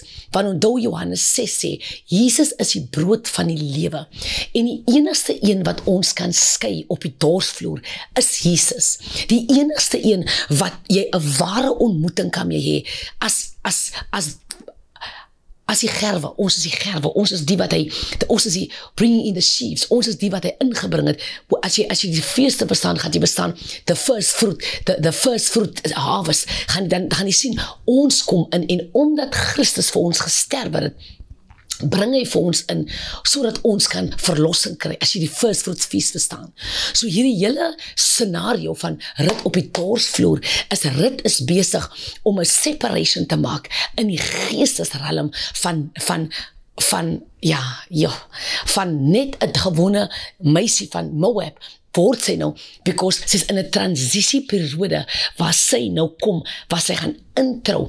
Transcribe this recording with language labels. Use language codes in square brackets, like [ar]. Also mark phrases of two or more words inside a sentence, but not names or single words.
[af] Want onthou Johannes 6 sê, Jesus is die brood van die lewe. En die enigste een wat ons kan skei op die dorsvloer is Jesus. Die enigste een wat jy 'n ware ontmoeting kan mee hê, as die gerwe, ons is die gerwe, ons is die wat ons is die [en] bringing in the sheaves, [af] ons is die wat hy ingebring het. As jy die feeste bestaan, gaan jy bestaan, [en] the first fruit harvest, [af] dan gaan jy sien, ons kom in, en omdat Christus vir ons gesterf het, bring hy vir ons in, sodat ons kan verlossing kry, as jy die [en] first fruits feast [af] verstaan. So hierdie hele scenario van Rut op die dorsvloer, Rut is besig om 'n separation te maak in die geestesrelm van net 'n gewone meisie van Moab, word sy nou, because sy's in 'n transisieperiode, waar sy nou kom, waar sy gaan introu.